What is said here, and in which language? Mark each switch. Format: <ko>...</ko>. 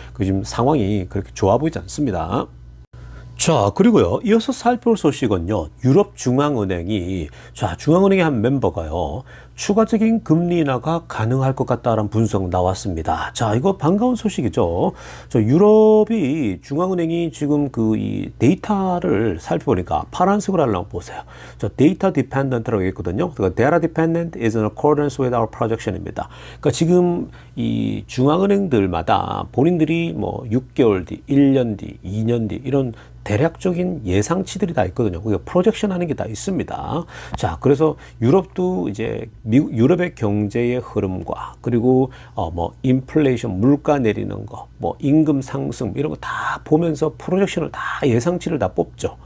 <ko>그 지금 상황이 그렇게 좋아 보이지 않습니다. 자, 그리고요, 이어서 살펴볼 소식은요, 유럽 중앙은행이, 중앙은행의 한 멤버가요, 추가적인 금리 인하가 가능할 것 같다라는 분석 나왔습니다. 자, 이거 반가운 소식이죠. 유럽이 중앙은행이 지금 이 데이터를 살펴보니까 파란색으로 하려고 보세요. 데이터 디펜던트라고 했거든요. 그러니까</ko> <en>data dependent is in accordance with our projection입니다.</en> <ko>그러니까 지금 이 중앙은행들마다 본인들이 뭐 6개월 뒤, 1년 뒤, 2년 뒤 이런 대략적인 예상치들이 다 있거든요. 그게 프로젝션 하는 게 다 있습니다. 자, 그래서 유럽도 이제 유럽의 경제의 흐름과 그리고 뭐 인플레이션, 물가 내리는 거, 뭐 임금 상승 이런 거 다 보면서 프로젝션을 다 예상치를 다 뽑죠.</ko>